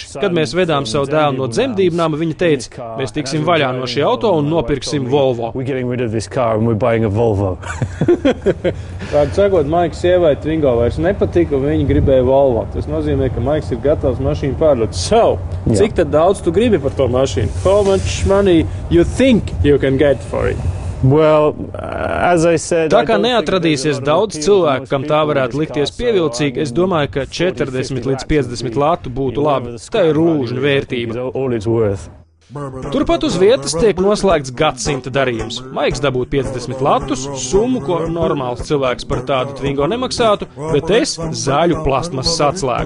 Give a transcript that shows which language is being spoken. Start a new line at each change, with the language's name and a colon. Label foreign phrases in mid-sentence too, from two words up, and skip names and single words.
Latvian: Kad mēs vedām savu dēlu no dzemdībnām, viņa teica, mēs tiksim vaļā no šī auto un nopirksim Volvo. Tādu sakot, Maikas sievai Twingo vairs nepatika, un viņa gribēja Volvo. Tas nozīmē, ka Maiks ir gatavs mašīnu pārdot. Cik tad daudz tu gribi par to mašīnu?
English: How much money you think you can get for it?
Latvian: Tā kā neatradīsies daudz cilvēku, kam tā varētu likties pievilcīgi, es domāju, ka 40 līdz 50 latu būtu labi. Tā ir lūžņa vērtība. Turpat uz vietas tiek noslēgts gadsimta darījums. Maiks dabūt 50 latus, summu, ko normāls cilvēks par tādu Twingo nemaksātu, bet es zaļu plastmasas atslēgu.